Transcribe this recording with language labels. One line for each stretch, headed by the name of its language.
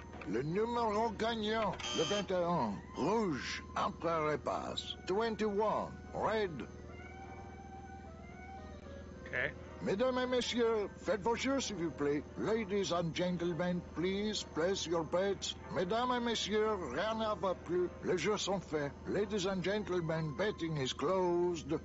French: Le numéro gagnant, le 21, rouge, entre les passes.
English: 21, red. Okay.
French: Mesdames et messieurs, faites vos jeux s'il vous plaît.
English: Ladies and gentlemen, please place your bets.
French: Mesdames et messieurs, rien ne va plus. Les jeux sont faits.
English: Ladies and gentlemen, betting is closed.